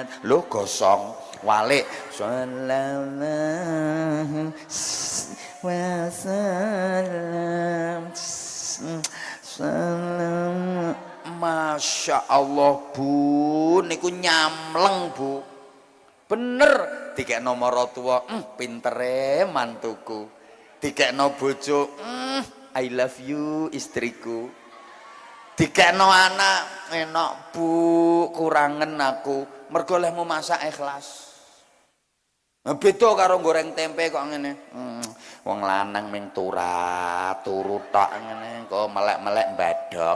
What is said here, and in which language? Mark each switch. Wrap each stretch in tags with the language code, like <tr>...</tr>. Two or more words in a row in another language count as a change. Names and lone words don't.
<jv>Lho gosong walik</jv> <ar>sallallahu wasallam.</ar> <jv>Salam.</jv> <ar>Masya Allah</ar> <jv>Bu, niku nyamleng Bu, bener. Dikekno maratuwa, pintere mantuku. Dikekno bojo,</jv> <en>I love you istriku.</en> <jv>Dikekno anak, enak Bu, kurangen aku. Mergo lehmu masak ikhlas. Beda karo goreng tempe kok ngene. Wong lanang ming turu tok ngene, kok melek-melek mbadok.</jv>